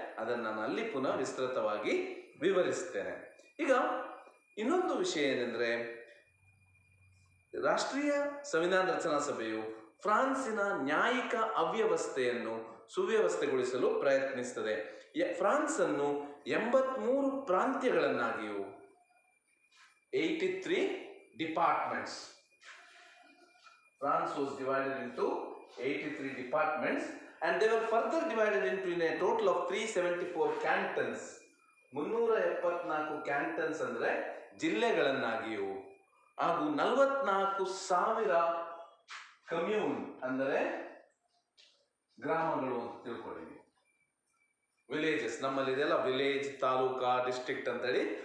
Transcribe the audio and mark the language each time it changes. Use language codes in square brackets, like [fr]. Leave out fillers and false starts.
[kn] ಅದನ್ನು ನಾನು ಅಲ್ಲಿ ಪುನಃ ವಿಸ್ತೃತವಾಗಿ ವಿವರಿಸ್ತೇನೆ. ಈಗ ಇನ್ನೊಂದು ವಿಷಯ ಏನೆಂದರೆ, ರಾಷ್ಟ್ರೀಯ ಸಂವಿಧಾನ ರಚನಾ ಸಭೆಯು ಫ್ರಾನ್ಸಿನ ನ್ಯಾಯಿಕ ಅವ್ಯವಸ್ಥೆಯನ್ನು ಸುವ್ಯವಸ್ಥೆಗೊಳಿಸಲು ಪ್ರಯತ್ನಿಸುತ್ತದೆ. ಫ್ರಾನ್ಸ್ ಅನ್ನು 83 ಪ್ರಾಂತ್ಯಗಳನ್ನಾಗಿಯೂ 83 departments. [en] France was divided into 83 departments and they were further divided into a total of 374 cantons. [kn] 374 ಕ್ಯಾಂಟನ್ಸ್ ಅಂದರೆ ಜಿಲ್ಲೆಗಳನ್ನಾಗಿಯೂ ಹಾಗೂ 44,000 ಕಮ್ಯೂನ್ ಅಂದರೆ ಗ್ರಾಮಗಳು ಅಂತ ತಿಳ್ಕೊಳ್ಳಿ. ವಿಲೇಜಸ್, ನಮ್ಮಲ್ಲಿ ಇದೆಲ್ಲ ವಿಲೇಜ್, ತಾಲೂಕಾ, ಡಿಸ್ಟ್ರಿಕ್ಟ್ ಅಂತೇಳಿ.